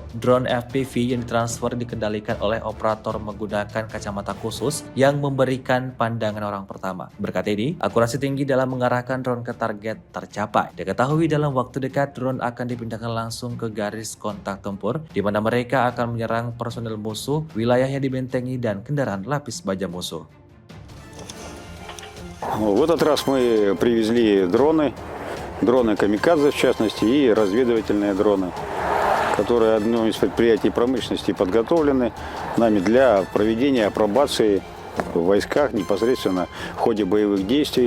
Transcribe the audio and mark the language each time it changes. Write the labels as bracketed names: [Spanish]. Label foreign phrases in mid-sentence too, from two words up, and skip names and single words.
[Indonesian] Drone FPV yang ditransfer dikendalikan oleh operator menggunakan kacamata khusus yang memberikan pandangan orang pertama. Berkat ini, akurasi tinggi dalam mengarahkan drone ke target tercapai. Diketahui dalam waktu dekat drone akan dipindahkan langsung ke garis kontak tempur, di mana mereka akan menyerang personel musuh, wilayah yang dibentengi dan kendaraan lapis baja musuh. [Russian] В этот раз мы привезли дроны камикадзе в частности и разведывательные дроны, которые одно из предприятий промышленности подготовлены нами для проведения апробации в войсках непосредственно в ходе боевых действий.